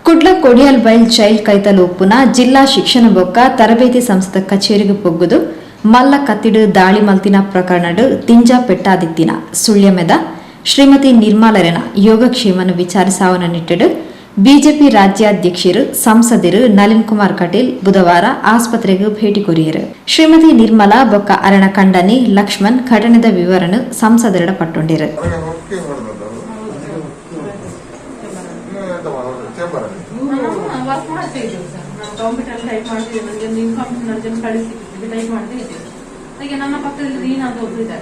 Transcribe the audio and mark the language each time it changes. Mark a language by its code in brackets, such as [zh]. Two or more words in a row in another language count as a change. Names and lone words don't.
[tcy] ಕುಡ್ಲ ಕೊಡಿಯಲ್ ಬೈಲ್ ಚೈಲ್ಡ್ ಕೈತಲು ಉಪ್ಪುನ ಜಿಲ್ಲಾ ಶಿಕ್ಷಣ ಬೊಕ್ಕ ತರಬೇತಿ ಸಂಸ್ಥೆ ಕಚೇರಿಗೆ ಪೊಗ್ಗುದು ಮಲ್ಲ ಕತ್ತಿಡು ದಾಳಿ ಮಲ್ತಿನ ಪ್ರಕರಣಡು ತಿಂಜಾ ಪೆಟ್ಟಾದಿತ್ತಿನ ಸುಳ್ಯಮೆದ ಶ್ರೀಮತಿ ನಿರ್ಮಲರೆನ ಯೋಗಕ್ಷೇಮನ ವಿಚಾರಿಸಾವನ ನಿಟ್ಟಿಡು ಬಿಜೆಪಿ ರಾಜ್ಯಾಧ್ಯಕ್ಷರು ಸಂಸದರು ನಳಿನ್ ಕುಮಾರ್ ಕಟೀಲ್ ಬುಧವಾರ ಆಸ್ಪತ್ರೆಗೆ ಭೇಟಿ ಕೊರಿಯರು. ಶ್ರೀಮತಿ ನಿರ್ಮಲಾ ಬೊಕ್ಕ ಅರಣ ಕಂಡನಿ ಲಕ್ಷ್ಮಣ್ ಘಟನೆದ ವಿವರನ್ನು ಸಂಸದರ ಪಟ್ಟೊಂಡಿರು. [kn] ನನ್ನ ಪಕ್ಕದಲ್ಲಿ ರೀನಾ ಅಂತ ಒಬ್ರು ಇದ್ದಾರೆ.